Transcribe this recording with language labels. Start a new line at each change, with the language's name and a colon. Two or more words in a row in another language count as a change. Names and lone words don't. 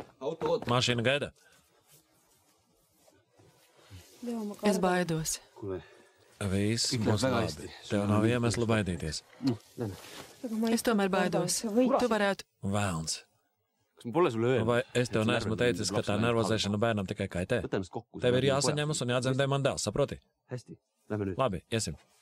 Estonian: Auto oot.
Latvian: Mašīna gaida. Es baidos. Viss būs labi. Tev nav iemesla baidīties. Es tomēr baidos. Tu varētu... Velns.
Estonian: Kas ma pole sulle öelnud?
Latvian: Vai es tev neesmu teicis, ka tā nervozēšana bērnam tikai kaitē? Tev ir jāsaņemas un jādzemdē man dēls, saproti?
Estonian: Hästi, lähme nüüd.
Latvian: Labi, iesim.